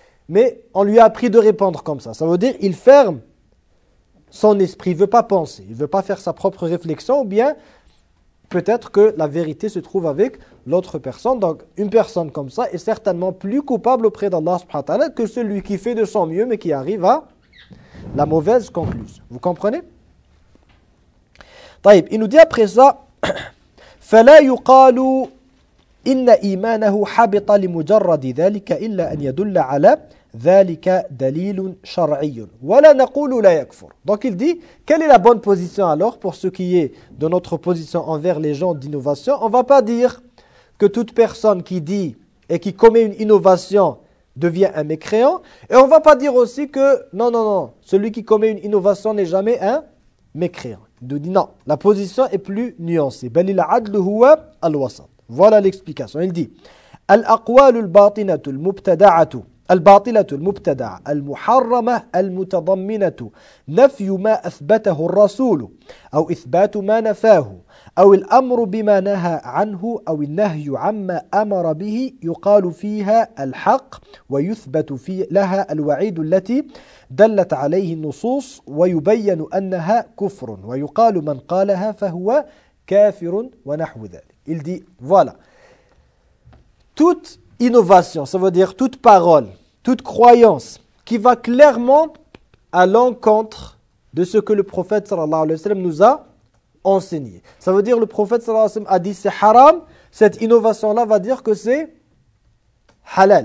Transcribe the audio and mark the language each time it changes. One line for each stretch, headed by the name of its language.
French: Mais on lui a appris de répondre comme ça. Ça veut dire, il ferme son esprit, il ne veut pas penser, il ne veut pas faire sa propre réflexion ou bien... Peut-être que la vérité se trouve avec l'autre personne. Donc, une personne comme ça est certainement plus coupable auprès d'Allah subhanahu wa ta'ala que celui qui fait de son mieux mais qui arrive à la mauvaise conclusion. Vous comprenez?
Arabic: Taïb,
French: il nous dit après ça,
Arabic: فَلَا يُقَالُوا إِنَّ إِيمَانَهُ حَبِطَ لِمُجَرَّدِ ذَلِكَ إِلَّا أَنْ يَدُلَّ عَلَى ذَلِكَ دَلِيلٌ شَرْعِيٌ وَلَا نَقُولُ لَا يَكْفُرُ.
French: Donc il dit, quelle est la bonne position alors pour ce qui est de notre position envers les gens d'innovation? On ne va pas dire que toute personne qui dit et qui commet une innovation devient un mécréant. Et on ne va pas dire aussi que, non, non, non, celui qui commet une innovation n'est jamais un mécréant. Il nous dit, non, la position est plus nuancée.
Arabic: بَلِ الْعَدْلُ هُوَا الْوَسَطِ.
French: Voilà l'explication. Il dit,
Arabic: الْأَقْوَالُ الْبَاطِنَةُ الْمُبْتَدَعَةُ الباطلة المبتدعة المحرمة المتضمنة نفي ما أثبته الرسول أو إثبات ما نفاه أو الأمر بما نهى عنه أو النهي عما أمر به يقال فيها الحق ويثبت في لها الوعيد التي دلت عليه النصوص ويبين أنها كفر ويقال من قالها فهو كافر ونحو ذلك.
French: Il dit, voilà. Toute innovation, ça veut dire toute parole, toute croyance qui va clairement à l'encontre de ce que le prophète sallallahu alayhi wa sallam nous a enseigné. Ça veut dire que le prophète sallallahu alayhi wa sallam a dit c'est haram, cette innovation-là va dire que c'est halal.